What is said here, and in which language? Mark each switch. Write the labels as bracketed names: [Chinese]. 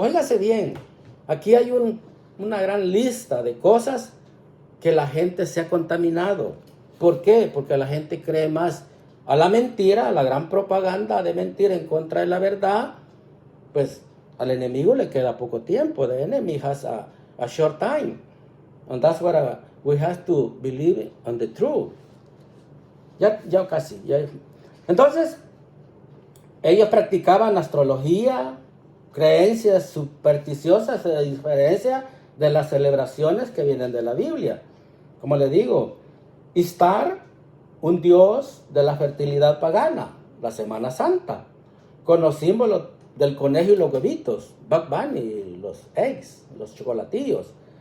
[Spanish] Óigase bien, aquí hay una gran lista de cosas que la gente se ha contaminado. ¿Por qué? Porque la gente cree más a la mentira, a la gran propaganda de mentira en contra de la verdad. Pues al enemigo le queda poco tiempo. [English] The enemy has a short time. And that's what we have to believe on the truth. [Spanish] Ya casi. Entonces, ellos practicaban astrología, creencias supersticiosas, a diferencia de las celebraciones que vienen de la Biblia. Como le digo, Istar, un dios de la fertilidad pagana, la Semana Santa, con los símbolos del conejo y los huevitos, Bug Bunny, los eggs, los chocolatillos.